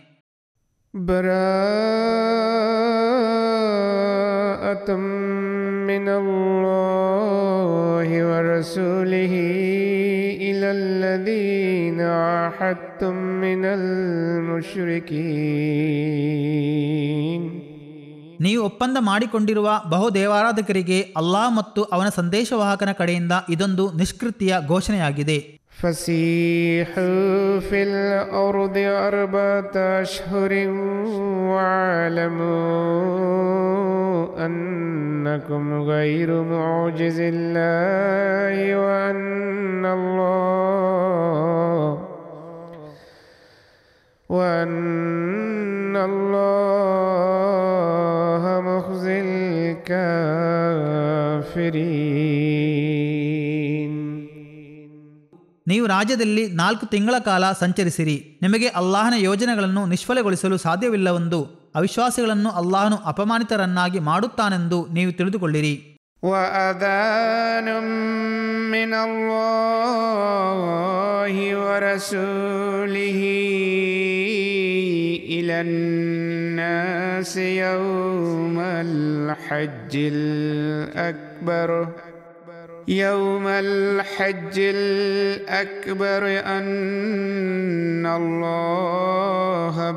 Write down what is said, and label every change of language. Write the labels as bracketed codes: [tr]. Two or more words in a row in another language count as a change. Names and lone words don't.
[ar] براءة من الله ورسوله إلى الذين عاهدتم من المشركين. [kn] ನೀವು ಒಪ್ಪಂದ ಮಾಡಿಕೊಂಡಿರುವ ಬಹುದೇವಾರಾಧಕರಿಗೆ ಅಲ್ಲಾಹ್ ಮತ್ತು ಅವನ ಸಂದೇಶವಾಹಕನ ಕಡೆಯಿಂದ ಇದೊಂದು ನಿಷ್ಕೃತಿಯ ಘೋಷಣೆಯಾಗಿದೆ. [ar] فسيحوا في الأرض أربعة أشهر واعلموا أنكم غير معجز الله وأن الله مخزي الكافرين. [kn] ನೀವು ರಾಜ್ಯದಲ್ಲಿ 4 ತಿಂಗಳ ಕಾಲ ಸಂಚರಿಸಿರಿ. ನಿಮಗೆ ಅಲ್ಲಾಹನ ಯೋಜನೆಗಳನ್ನು ನಿಷ್ಫಲಗೊಳಿಸಲು ಸಾಧ್ಯವಿಲ್ಲವೆಂದು ಅವಿಶ್ವಾಸಿಗಳನ್ನು ಅಲ್ಲಾಹನು ಅಪಮಾನಿತರನ್ನಾಗಿ ಮಾಡುತ್ತಾನೆಂದು ನೀವು ತಿಳಿದುಕೊಳ್ಳಿರಿ. [ar] وأذان من الله ورسوله إلى الناس يوم الحج الأكبر أن الله